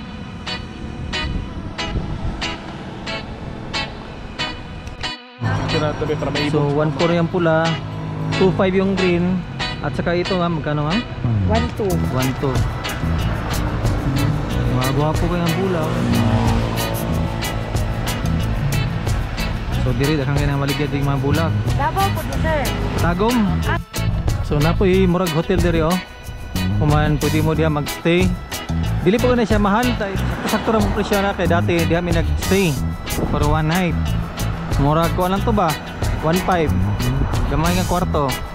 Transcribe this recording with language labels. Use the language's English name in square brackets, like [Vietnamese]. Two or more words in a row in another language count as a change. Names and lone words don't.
[Filipino] So 1.4 yung pula, 2.5 yung green, at saka ito nga magkano nga? 1-2. [Cebuano] 1.2. Mga gwapo kayang bulaw. So diri daghang kay nang maligya ding mga bulak. Davao po sir. Tagom. So napoy murag hotel diri oh. Kuman pwede mo diha magstay. Dili po na siya mahal, sakto ra mo presyo na kay dati di kami nag-stay [English] for one night. [Cebuano] Mura ko lang to ba? 1.5. Gamay nga kwarto.